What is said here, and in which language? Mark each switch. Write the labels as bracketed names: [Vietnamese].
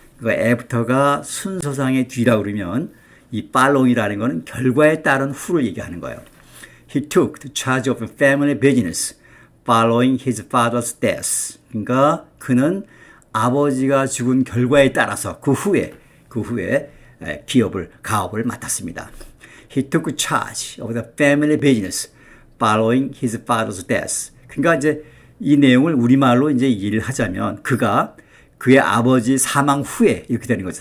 [Korean] 그러니까 after가 순서상의 뒤라 그러면 이 following이라는 것은 결과에 따른 후를 얘기하는 거예요. [English] He took the charge of the family business following his father's death. [Korean] 그러니까 그는 아버지가 죽은 결과에 따라서 그 후에 가업을 맡았습니다. [English] He took charge of the family business following his father's death. [Korean] 그러니까 이제 이 내용을 우리말로 이제 이해를 하자면 그의 아버지 사망 후에 이렇게 되는 거죠.